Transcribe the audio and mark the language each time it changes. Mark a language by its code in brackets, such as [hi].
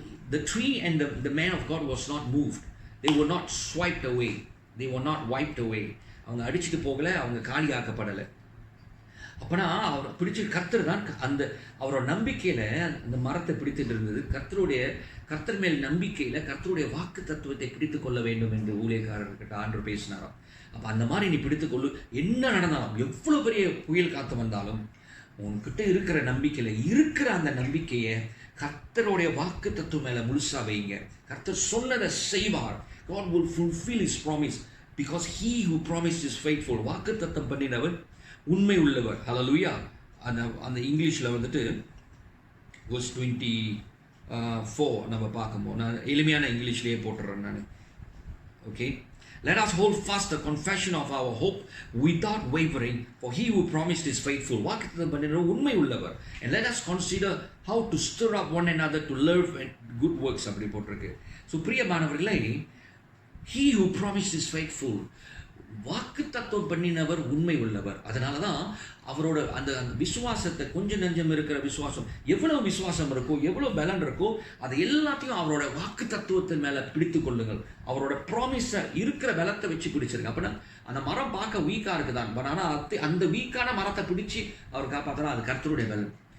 [en] The tree and the man of God was not moved. They were not swiped away. They were not wiped away. [ta] அவங்க அடிச்சுட்டு போகலை, அவங்க காலி ஆக்கப்படலை. அப்பனா அவர் பிடிச்சி கர்த்தர் தான் அந்த அவரோட நம்பிக்கையில அந்த மரத்தை பிடித்துட்டு இருந்தது. கர்த்தர் மேல் நம்பிக்கையில கர்த்தருடைய வாக்கு தத்துவத்தை பிடித்து கொள்ள வேண்டும் என்று ஊழியக்காரர்கிட்ட ஆண்டவர் பேசினாராம். அப்ப அந்த மாதிரி நீ பிடித்துக்கொள்ளு, என்ன நடந்தாலும், எவ்வளவு பெரிய புயல் காத்து வந்தாலும் உன்கிட்ட இருக்கிற நம்பிக்கையில இருக்கிற அந்த நம்பிக்கையை கர்த்தருடைய வாக்கு தத்துவம் மேல முழுசா வைங்க. கர்த்தர் சொன்னதை செய்வார். [en] God will fulfill his promise because he who promised is faithful. [ta] வாக்கு தத்தம் பண்ணினவர் உண்மை உள்ளவர். ஹல்லேலூயா. அந்த இங்கிலீஷ்ல வந்துட்டு verse 24 நம்ம பார்க்கும்போது, நான் எளிமையான இங்கிலீஷ்லேயே போட்டுறேன் நான். [en] Okay, let us hold fast the confession of our hope without wavering, for he who promised is faithful. [ta] வாக்குத்தத்தம் பண்ணினவர் உண்மை உள்ளவர். [en] And let us consider how to stir up one another to love and good works. [ta] அப்படி போட்டிருக்கு. பிரியமானவர்களே, [en] he who promised is faithful. [ta] வாக்கு தத்துவம் பண்ணினவர் உண்மை உள்ளவர். அதனால தான் அவரோட அந்த விசுவாசத்தை, கொஞ்சம் நெஞ்சம் இருக்கிற விசுவாசம், எவ்வளவு விசுவாசம் இருக்கோ, எவ்வளவு பலன் இருக்கோ, அது எல்லாத்தையும் அவரோட வாக்கு தத்துவத்தின் மேல பிடித்து கொள்ளுங்கள். அவரோட ப்ராமிஸை இருக்கிற பலத்தை வச்சு பிடிச்சிருங்க. அப்படின்னா அந்த மரம் பார்க்க வீக்கா இருக்குதான், பட் ஆனால் அந்த வீக்கான மரத்தை பிடிச்சி அவர் காப்பாற்றினா அது கர்த்தருடைய பலன்.